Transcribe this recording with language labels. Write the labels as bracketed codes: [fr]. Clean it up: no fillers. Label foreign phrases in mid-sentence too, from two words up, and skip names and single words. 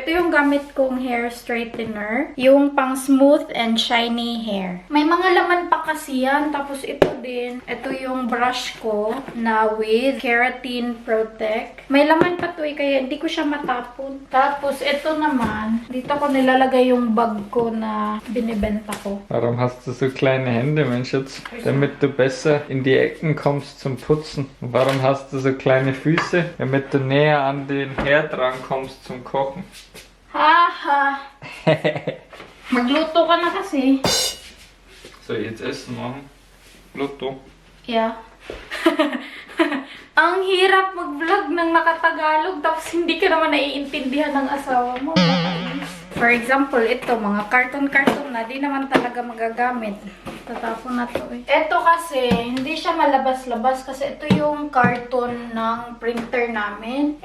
[tl] Ito yung gamit kong hair straightener. Yung pang [en] smooth and shiny hair. [tl] May mga laman pa kasi yan. Tapos ito din. Ito yung brush ko na with Keratin Protect. May laman pa to eh kaya hindi ko siya matapon. Tapos ito naman, dito ko nilalagay yung bag ko na binibenta ko. [de] Warum hast du so kleine Hände, mein Schatz? Damit du besser in die Ecken kommst zum Putzen. Und warum hast du so kleine Füße? Damit du näher an den Herd rankommst zum Kochen. [tl] Haha! Magluto ka na kasi. [de] So, jetzt Essen machen. Lotto. [en] Yeah. [tl] Ang hirap mag-vlog ng nakatagalog tapos hindi ka naman naiintindihan ng asawa mo. [en] For example, [tl] ito, mga karton-karton na, di naman talaga magagamit. Tatapon na to eh. Ito kasi, hindi siya malabas-labas kasi ito yung karton ng printer namin.